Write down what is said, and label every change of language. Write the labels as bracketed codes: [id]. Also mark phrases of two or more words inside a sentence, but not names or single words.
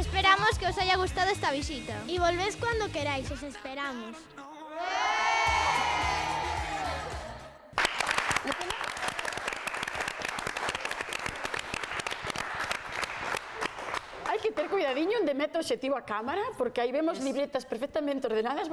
[es] Esperamos que os haya gustado esta visita. Y volvéis cuando queráis, os esperamos. [gl] Hai que ter cuidadiño onde mete o obxectivo a cámara, porque aí vemos libretas perfectamente ordenadas.